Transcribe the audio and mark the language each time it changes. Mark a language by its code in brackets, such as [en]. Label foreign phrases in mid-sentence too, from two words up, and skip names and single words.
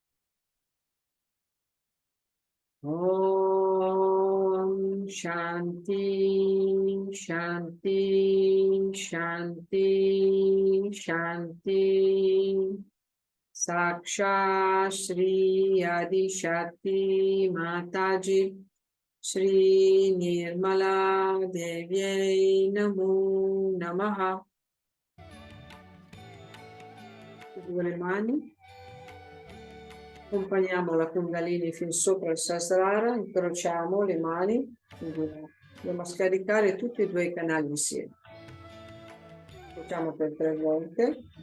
[sa] ॐ शान्ति, शान्ति, शान्ति, शान्ति. साक्षात् श्री आदि शक्ति माताजी श्री निर्मला देव्यै नमो नमः. [it] Con le mani accompagniamo la Kundalini fin sopra il Sahasrara, incrociamo le mani, andiamo a scaricare tutti e 2 i canali insieme. Facciamo per 3 volte.